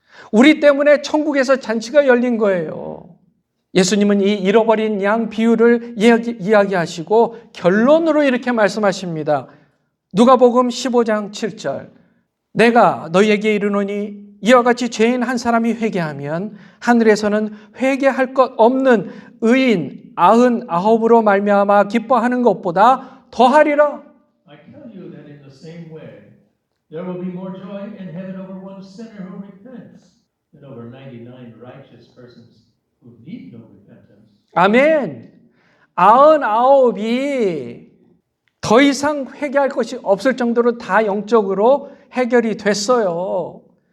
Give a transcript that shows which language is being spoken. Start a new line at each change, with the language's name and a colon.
Korean: 우리 때문에 천국에서 잔치가 열린 거예요. 예수님은 이 잃어버린 양 비유를 이야기하시고 결론으로 이렇게 말씀하십니다. 누가복음 15장 7절. 내가 너희에게 이르노니 이와 같이 죄인 한 사람이 회개하면 하늘에서는 회개할 것 없는 의인 99으로 말미암아 기뻐하는 것보다 더하리라.
English: I tell you that in the same way, there will be more joy in heaven over one sinner who repents than over 99 righteous persons who need no repentance.
Korean: 아멘. 99이 더 이상 회개할 것이 없을 정도로 다 영적으로 해결이 됐어요.